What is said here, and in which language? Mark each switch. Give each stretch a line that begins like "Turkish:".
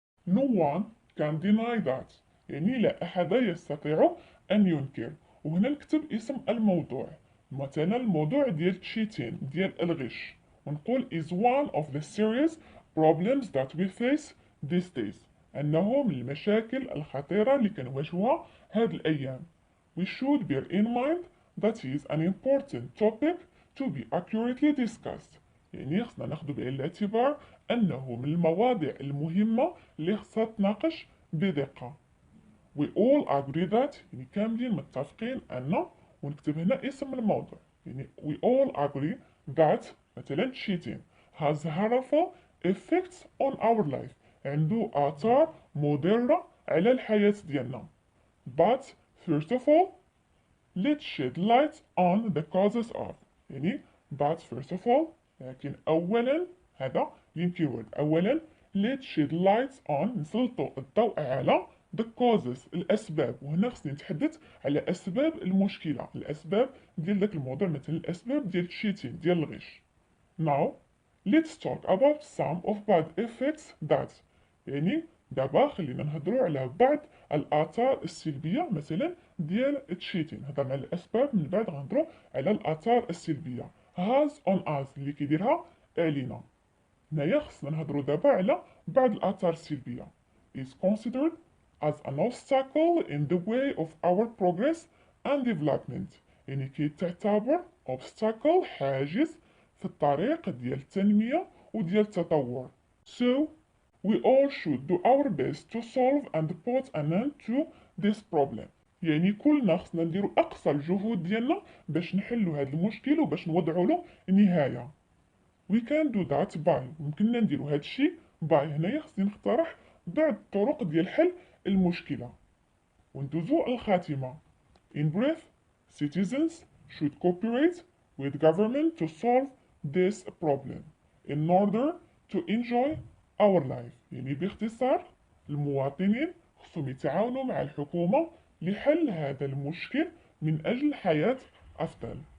English: No one can deny that،
Arabic: يعني لا أحد يستطيع أن ينكر. وهنا نكتب اسم الموضوع، مثلا الموضوع ديال cheating ديال الغش، ونقول
English: is one of the serious problems that we face these days،
Arabic: أنه من المشاكل الخطيرة اللي كنواجهوها هاد الأيام.
English: We should bear in mind that is an important topic to be accurately discussed،
Arabic: يعني خصنا ناخدو بعين الاعتبار أنه من المواضيع المهمة اللي خصها تناقش بدقة.
English: We all agree that،
Arabic: يعني كاملين متفقين أن، ونكتب هنا اسم الموضوع، يعني
English: we all agree that
Arabic: مثلا
English: cheating has harmful effects on our life،
Arabic: عنده آثار مضرة على الحياة ديالنا.
English: But first of all let's shed light on the causes of، يعني but first of all،
Arabic: لكن أولا،
English: هذا keyword أولا. let's shed light on،
Arabic: نسلطوا الضوء على
English: the causes
Arabic: الأسباب، وهنا خصني نتحدث على أسباب المشكلة، الأسباب ديال داك الموضوع، مثلا الأسباب ديال cheating ديال الغش.
English: Now let's talk about some of bad effects that،
Arabic: يعني دابا خلينا نهضروا على بعض الآثار السلبية مثلا ديال التشيتين. هضرنا على الأسباب، من بعد غنهضروا على الآثار السلبية.
English: has on us
Arabic: اللي كيديرها علينا. هنايا خصنا نهضروا دابا على بعض الآثار السلبية.
English: is considered as an obstacle in the way of our progress and development،
Arabic: يعني كيتعتبر
English: obstacle
Arabic: حاجز في الطريق ديال التنمية وديال التطور.
English: So we all should do our best to solve and put an end to this problem،
Arabic: يعني كلنا خصنا نديرو أقصى الجهود ديالنا باش نحلو هاد المشكل وباش نوضعو له نهاية.
English: We can do that by،
Arabic: ممكننا نديرو هاد الشي
English: by.
Arabic: هنايا خصني نقترح بعض الطرق ديال حل المشكلة، وندوزو الخاتمة.
English: In brief, citizens should cooperate with government to solve this problem in order to enjoy our life،
Arabic: يعني باختصار المواطنين خصهم يتعاونوا مع الحكومة لحل هذا المشكل من أجل حياة أفضل.